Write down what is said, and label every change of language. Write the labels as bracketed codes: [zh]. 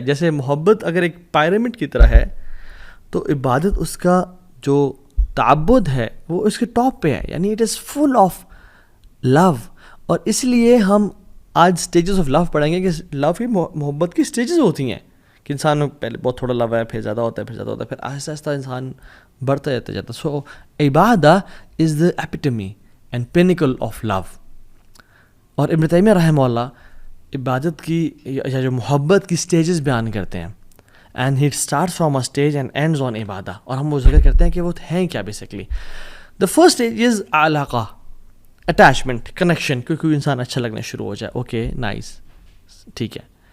[ur] جیسے محبت اگر ایک پیرامڈ کی طرح ہے تو عبادت اس کا جو تعبد ہے وہ اس کے ٹاپ پہ ہے, یعنی اٹ از فل آف لو. اور اس لیے ہم آج سٹیجز آف لو پڑھیں گے کہ لو کی محبت کی سٹیجز ہوتی ہیں کہ انسان پہلے بہت تھوڑا لو ہے, پھر زیادہ ہوتا ہے, پھر آہستہ آہستہ انسان بڑھتا جاتا. [en] So عبادت is the epitome and pinnacle of love. [ur] اور ابن تیمیہ رحمہ اللہ عبادت کی یا جو محبت کی سٹیجز بیان کرتے ہیں, [en] And he starts from a stage and ends on عبادہ. [ur] اور ہم وہ ذکر کرتے ہیں کہ وہ ہیں کیا basically. [en] the first stage is [ur] علاقہ, اٹیچمنٹ, کنیکشن, کیونکہ انسان اچھا لگنا شروع ہو جائے, [en] okay nice, [ur] ٹھیک ہے.